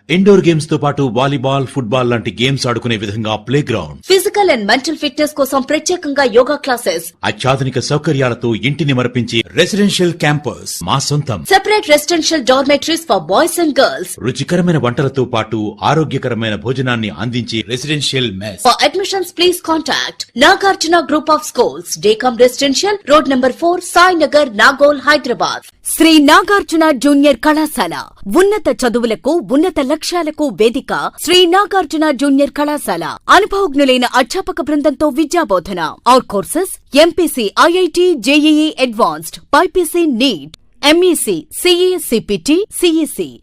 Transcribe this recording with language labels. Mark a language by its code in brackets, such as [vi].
[te] Indoor games తో పాటు volleyball, football లాంటి గేమ్స్ ఆడుకునే విధంగా play ground, [en] physical and mental fitness [te] కోసం ప్రత్యేకంగా [en] yoga classes, [te] అత్యాధునిక సౌకర్యాలతో ఇంటిని మరపించి రెసిడెన్షియల్ క్యాంపస్ మా సొంతం. [en] separate residential dormitories for boys and girls, [te] రుచికరమైన వంటలతో పాటు ఆరోగ్యకరమైన భోజనాన్ని అందించే residential mess. [en] For admissions, please contact Nagarjuna Group of Schools, Dekam Residential, Road number 4, Sai Nagar, Nagol, Hyderabad. [te] Shri Nagarjuna junior కళాశాల ఉన్నత చదువులకు, ఉన్నత లక్ష్యాలకు వేదిక. శ్రీ నాగార్జున జూనియర్ కళాశాల అనుభవజ్ఞులైన అధ్యాపక బృందంతో విద్యాబోధన. [en] Our courses MPC, IIT, JEE advanced, BiPC, NEET, MEC, CA, CPT, CEC.